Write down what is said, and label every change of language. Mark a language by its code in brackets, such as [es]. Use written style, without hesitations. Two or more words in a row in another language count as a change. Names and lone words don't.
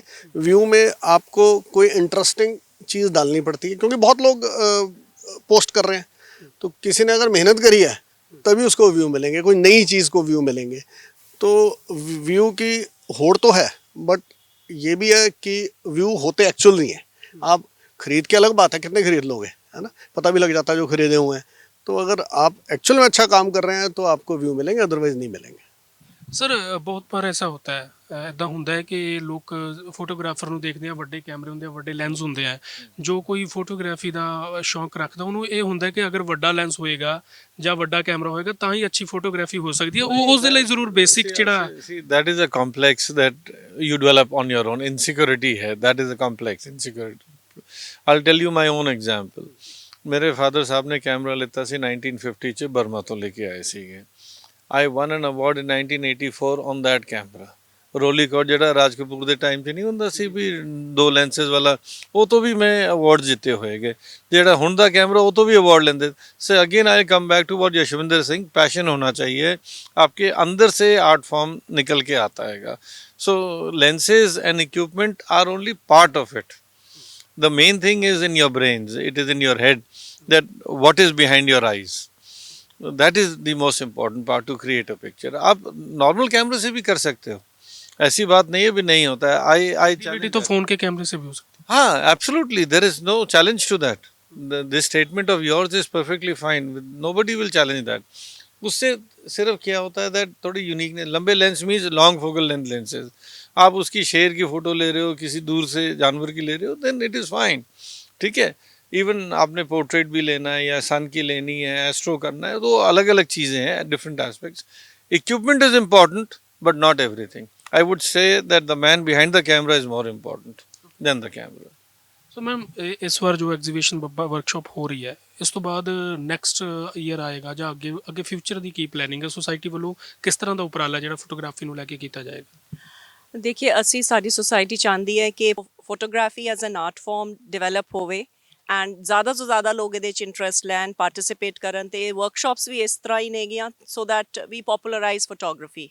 [hi] व्यू में आपको कोई इंटरेस्टिंग चीज़ डालनी पड़ती है, क्योंकि बहुत लोग पोस्ट कर रहे हैं, तो किसी ने अगर मेहनत करी है तभी उसको व्यू मिलेंगे, कोई नई चीज़ को व्यू मिलेंगे। तो व्यू की होड़ तो है, बट ये भी है कि व्यू होते एक्चुअल नहीं है। आप खरीद के अलग बात है, कितने खरीद लोगे, है ना? पता भी लग जाता है जो खरीदे हुए हैं। तो अगर आप एक्चुअल में अच्छा काम कर रहे हैं तो आपको व्यू मिलेंगे, अदरवाइज नहीं मिलेंगे। [pa] ਸਰ ਬਹੁਤ ਵਾਰ ਐਸਾ ਹੁੰਦਾ ਹੈ, ਇੱਦਾਂ ਹੁੰਦਾ ਹੈ ਕਿ ਲੋਕ ਫੋਟੋਗ੍ਰਾਫਰ ਨੂੰ ਦੇਖਦੇ ਆ, ਵੱਡੇ ਕੈਮਰੇ ਹੁੰਦੇ ਆ, ਵੱਡੇ ਲੈਂਸ ਹੁੰਦੇ ਆ। ਜੋ ਕੋਈ ਫੋਟੋਗ੍ਰਾਫੀ ਦਾ ਸ਼ੌਂਕ ਰੱਖਦਾ ਉਹਨੂੰ ਇਹ ਹੁੰਦਾ ਕਿ ਅਗਰ ਵੱਡਾ ਲੈਂਸ ਹੋਏਗਾ ਜਾਂ ਵੱਡਾ ਕੈਮਰਾ ਹੋਏਗਾ ਤਾਂ ਹੀ ਅੱਛੀ ਫੋਟੋਗ੍ਰਾਫੀ ਹੋ ਸਕਦੀ ਹੈ। ਉਹ ਉਸ ਦੇ ਲਈ ਜ਼ਰੂਰ ਬੇਸਿਕ ਜਿਹੜਾ [en] See, that is a complex that you develop on your own. Insecurity है, that is a complex insecurity. I'll tell you my own example. [pa] ਮੇਰੇ ਫਾਦਰ ਸਾਹਿਬ ਨੇ ਕੈਮਰਾ ਲਿੱਤਾ ਸੀ 1950 ਚ ਬਰਮਾ ਤੋਂ ਲੈ ਕੇ ਆਏ ਸੀਗੇ। [en] I won an award in 1984 on that camera. [pa] ਰੋਲੀਕੋਟ ਜਿਹੜਾ ਰਾਜ ਕਪੂਰ ਦੇ ਟਾਈਮ 'ਚ ਨਹੀਂ ਹੁੰਦਾ ਸੀ ਵੀ 2 ਲੈਂਸਸ ਵਾਲਾ, ਉਹ ਤੋਂ ਵੀ ਮੈਂ ਅਵਾਰਡ ਜਿੱਤੇ ਹੋਏਗੇ। ਜਿਹੜਾ ਹੁਣ ਦਾ ਕੈਮਰਾ ਉਹ ਤੋਂ ਭੀ ਅਵਾਰਡ ਲੈਂਦੇ। [en] so again I come back to what [hi] यशविंदर सिंह, पैशन होना चाहिए, आपके अंदर से [en] art form [hi] निकल के आता है। [en] सो lenses and equipment are only part of it. The main thing is in your brains, it is in your head that what is behind your eyes. That is the most important part to create a picture. [hi] आप normal कैमरे से भी कर सकते हो, ऐसी बात नहीं है भी नहीं होता है। I क्वालिटी तो फ़ोन के कैमरे से भी हो सकती हाँ, [en] absolutely, there is no challenge to that. This statement of yours is perfectly fine. Nobody will challenge that. [hi] उससे सिर्फ क्या होता है that थोड़ी यूनिक, लंबे [en] lens means long focal length lenses. [hi] आप उसकी शेर की फोटो ले रहे हो, किसी दूर से जानवर की ले रहे हो, [en] then it is fine, [hi] ठीक है। इवन आपने पोर्ट्रेट भी लेना है या सन की लेनी है, एस्ट्रो करना है, तो अलग अलग चीज़ें हैं, [en] different aspects. equipment is important but not everything. I would say that the man behind the camera is more important than the camera. [pa] ਸੋ ਮੈਮ ਇਸ ਵਾਰ ਜੋ [en] exhibition workshop [pa] ਹੋ ਰਹੀ ਹੈ, ਇਸ ਤੋਂ ਬਾਅਦ [en] next year [pa] ਆਏਗਾ ਜਾਂ ਅੱਗੇ ਫਿਊਚਰ ਦੀ ਕੀ ਪਲੈਨਿੰਗ ਹੈ? ਸੁਸਾਇਟੀ ਵੱਲੋਂ ਕਿਸ ਤਰ੍ਹਾਂ ਦਾ ਉਪਰਾਲਾ ਜਿਹੜਾ ਫੋਟੋਗ੍ਰਾਫੀ ਨੂੰ ਲੈ ਕੇ ਕੀਤਾ ਜਾਏਗਾ? ਦੇਖिए ਅਸੀਂ ਸਾਡੀ ਸੁਸਾਇਟੀ ਚਾਹੁੰਦੀ ਹੈ ਕਿ [en] photography as an art form develop [pa] ਹੋਵੇ ਐਂਡ ਜ਼ਿਆਦਾ ਤੋਂ ਜ਼ਿਆਦਾ ਲੋਕ ਇਹਦੇ 'ਚ ਇੰਟਰਸਟ ਲੈਣ, ਪਾਰਟਿਸਿਪੇਟ ਕਰਨ, ਤੇ ਵਰਕਸ਼ਾਪਸ ਵੀ ਇਸ ਤਰ੍ਹਾਂ ਹੀ ਨੇਗੀਆਂ [en] so that we popularize photography.